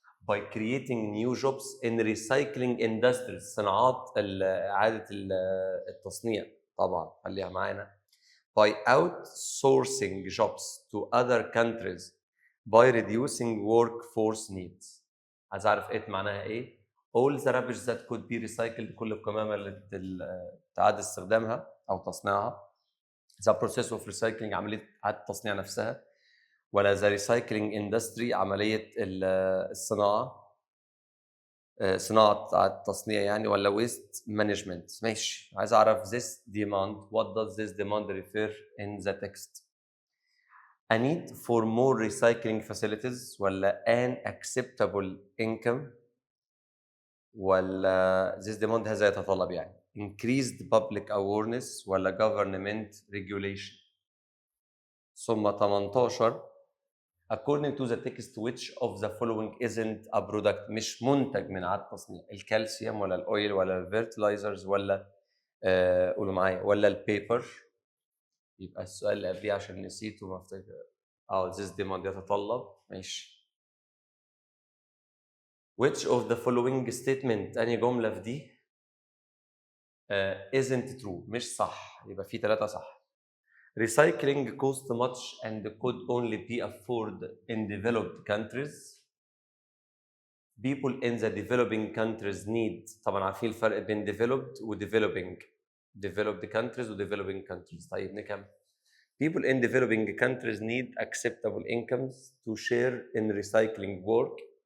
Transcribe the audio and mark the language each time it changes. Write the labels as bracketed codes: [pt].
[en] by creating new jobs in recycling industries، [ar] صناعات اعاده التصنيع. طبعا خليها معانا. [en] by outsourcing jobs to other countries by reducing workforce needs. [ar] عايز اعرف ايه معناها ايه؟ [en] all the rubbish that could be recycled، [ar] كل القمامه اللي تعاد استخدامها او تصنيعها. [en] the process of recycling، [ar] عمليه اعاده التصنيع نفسها، ولا [en] the recycling industry، [ar] عمليه الصناعه، صناعه التصنيع يعني، ولا [en] waste management. [ar] ماشي. عايز اعرف [en] this demand، what does this demand refer in the text؟ a need for more recycling facilities، ولا an acceptable income، ولا this demand [ar] هذا يتطلب يعني [en] increased public awareness، ولا government regulation. [ar] ثم 18. [en] according to the text which of the following isn't a product؟ [ar] مش منتج من اعاده التصنيع. الكالسيوم ولا الاويل ولا الفيرتلايزرز ولا قولوا معايا، ولا البيبر. يبقى السؤال اللي قبليه عشان نسيته ما افتكر. [en] this demand [ar] يتطلب. ماشي. [en] which of the following statement، [ar] أنهي جملة في دي [en] isn't true، [ar] مش صح. يبقى في 3 صح. [en] recycling cost much and could only be afforded in developed countries. people in the developing countries need. [ar] طبعا عارفين الفرق بين developed و developing. [en] developed countries و developing countries. [ar] طيب نكمل. [en] people in developing countries need acceptable incomes to share in recycling work.